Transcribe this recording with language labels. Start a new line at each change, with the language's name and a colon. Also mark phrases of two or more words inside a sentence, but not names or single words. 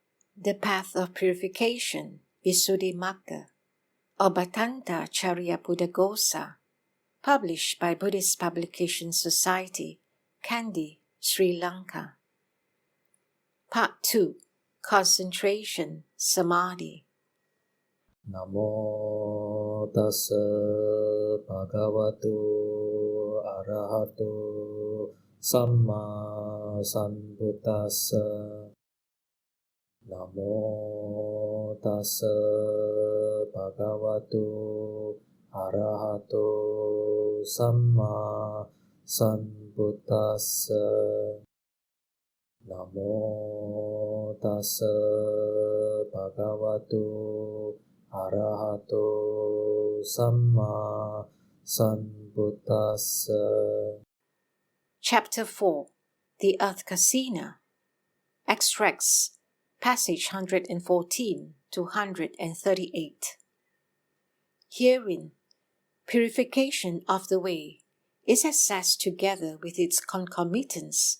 English: The Path of Purification, Visuddhimagga, or Bhadantācariya Buddhaghosa, published by Buddhist Publication Society, Kandy, Sri Lanka. Part 2. Concentration, Samadhi.
Pali: Namo tassa bhagavato arahato samma sambuddhassa. Namo tassa bhagavato arahato samma sambuddhassa. Namo tassa bhagavato arahato samma sambuddhassa.
English: Chapter 4. The Earth Kasina. Extracts, passage 114 to 138. Herein, purification of the way is assessed together with its concomitants.